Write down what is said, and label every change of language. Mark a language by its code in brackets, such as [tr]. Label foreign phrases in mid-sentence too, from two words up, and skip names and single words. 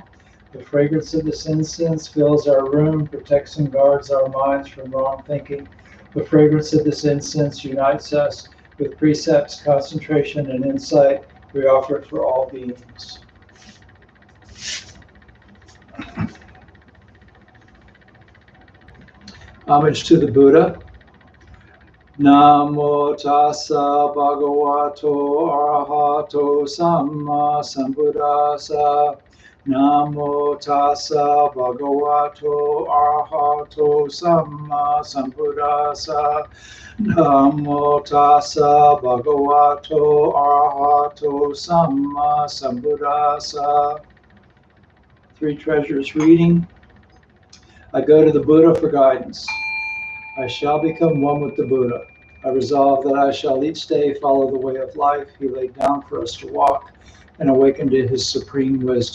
[en] The fragrance of this incense fills our room, protects and guards our minds from wrong thinking. The fragrance of this incense unites us with precepts, concentration, and insight. We offer it for all beings. Homage to the Buddha. [pi] Namo tassa bhagavato arahato samma sambuddhassa. Namo tassa bhagavato arahato samma sambuddhassa. Namo tassa bhagavato arahato samma sambuddhassa. [en] Three Treasures reading. I go to the Buddha for guidance. I shall become one with the Buddha. I resolve that I shall each day follow the way of life he laid down for us to walk and awaken to his supreme wisdom.